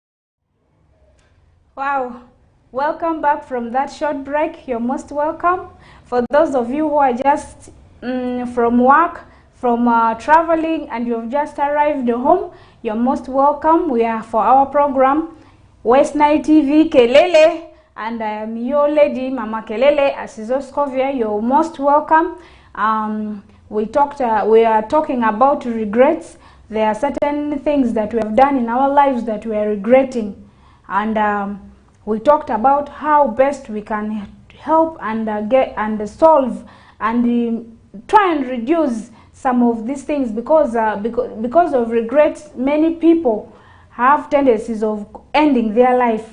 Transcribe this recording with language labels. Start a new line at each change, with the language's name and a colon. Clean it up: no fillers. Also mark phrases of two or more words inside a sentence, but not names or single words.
English: Wow, welcome back from that short break. You're most welcome. For those of you who are just from work, from traveling and you have just arrived home, you're most welcome. We are for our program, West Nile TV, Kelele, and I am your lady, Mama Kelele, Asizoskovia. You're most welcome. We are talking about regrets. There are certain things that we have done in our lives that we are regretting, and we talked about how best we can help and get and solve and try and reduce some of these things, because of regrets, many people have tendencies of ending their life.